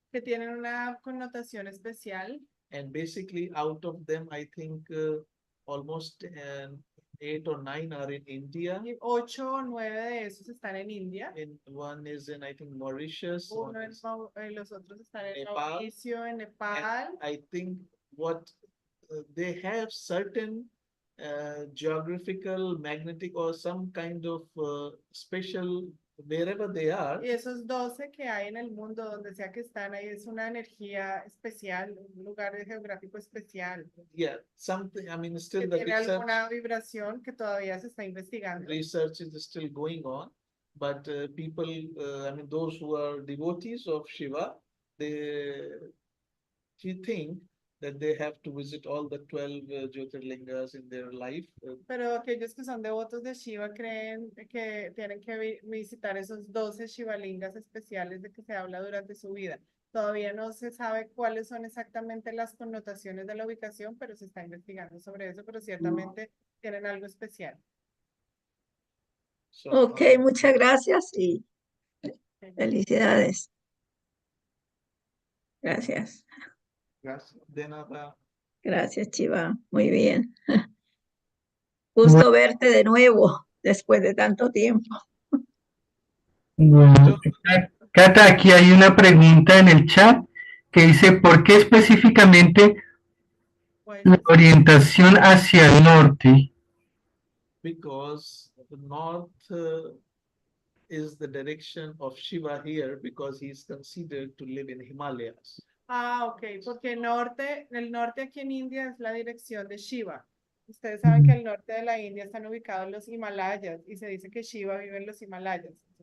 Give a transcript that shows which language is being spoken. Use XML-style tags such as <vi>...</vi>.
<es>que tienen una connotación especial.</es> <en>And basically, out of them, I think almost 8 or 9 are in India.</en> <es>Y 8 o 9 de esos están en India.</es> <en>And one is in, I think, Mauritius.</en> <es>Los otros están en Nepal. Mauricio, en Nepal.</es> <en>And I think what they have certain geographical, magnetic, or some kind of special, wherever they are.</en> <es>Y esos 12 que hay en el mundo, donde sea que están ahí, es una energía especial, un lugar geográfico especial.</es> <en>Yeah, something, I mean, still</en> <es>Que</es> <en>the</en> <es>tiene alguna vibración que todavía se está investigando.</es> <en>research is still going on, but people, I mean, those who are devotees of Shiva, they think that they have to visit all the 12 Jyotirlingas in their life.</en> <es>Pero aquellos que son devotos de Shiva creen que tienen que visitar esos 12 Shivalingas especiales de que se habla durante su vida. Todavía no se sabe cuáles son exactamente las connotaciones de la ubicación, pero se está investigando sobre eso, pero ciertamente tienen algo especial.</es> <en>So,</en> <es>Ok, muchas gracias y felicidades. Gracias. gracias. De nada. Gracias, Chiva. Muy bien. Gusto verte de nuevo después de tanto tiempo. Bueno, Cata, aquí hay una pregunta en el chat que dice, ¿por qué específicamente la orientación hacia el norte?</es> <en>Because the north is the direction of Shiva here because he is considered to live in Himalayas.</en> <es>Ah, ok, porque el norte aquí en India es la dirección de Shiva. Ustedes saben que al norte de la India están ubicados los Himalayas y se dice que Shiva vive en los Himalayas.</es>